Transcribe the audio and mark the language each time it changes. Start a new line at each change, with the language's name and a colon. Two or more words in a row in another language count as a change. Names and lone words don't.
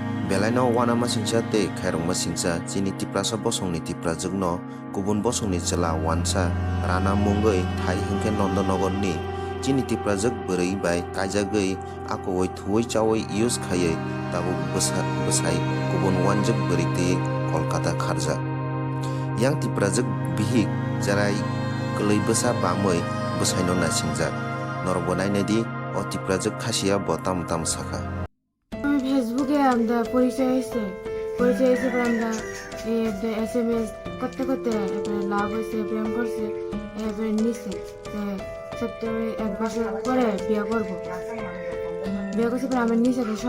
Kok Borok: Belaino wana masingsa te khairong masingsa chini tiprasa bosongni tiprajukno kubun bosongni chela wansa rana mungoi thai hingke nondonogorni chini tiprajuk bwrui bai kaijagui akowoi thuoi chawoi use khaiye tabu bwsai kubun wanjuk bwrui te Kolkata kharjak yang tiprajuk bihik jarai klui bwsa bamoi bwsaino nasingjak norbo nainedi o tiprajuk khasiya botam tam sakha
Bangla: ফেসবুকে আমরা পরিচয় হয়েছে পরে আমরা SMS করতে করতে এরপরে লাভ হয়েছে প্রেম করছে এরপরে নিচ্ছে সেপ্টেম্বর 1 বছর পরে বিয়ে করবো বিয়ে করছে পরে আমার নিচে